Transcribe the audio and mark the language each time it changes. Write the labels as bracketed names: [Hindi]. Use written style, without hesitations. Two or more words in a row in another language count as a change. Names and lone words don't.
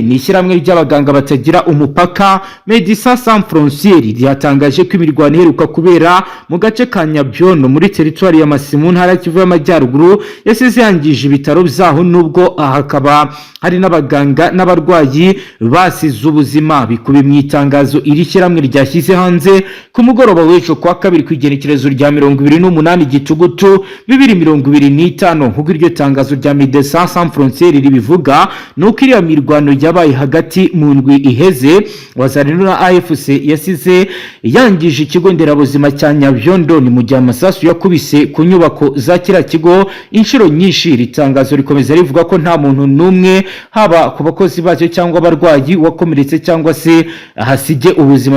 [Rundi] Ni ishyirahamwe ry'abaganga batagira umupaka Medecins Sans Frontières ryatangaje ko imirwano iheruka kubera mu gace ka Nyabyondo muri teritwari ya Masisi mu ntara Kivu y'Amajyaruguru yasize yangije ibitaro byaho, nubwo hakaba hari n'abaganga n'abarwayi basize ubuzima. Bikubiye mu itangazo iri shyirahamwe ryashyize hanze ku mugoroba w'ejo kwa kabiri ku igenekerezo rya 28 Gitugutu 2025. Nk'uko iryo tangazo rya Medecins Sans Frontières ribivuga, nuko iriya mirwano yabaye hagati mu ndwi iheze Wazalendo na AFC yasize yangije ikigo nderabuzima cya Nyabyondo, ni mu gihe amasasu yakubise ku nyubako za kiriya kigo inshuro nyinshi. Iri tangazo rikomeza rivuga ko nta muntu n'umwe, haba ku bakozi bacyo cyangwa abarwayi, wakomeretse cyangwa se hasige ubuzima.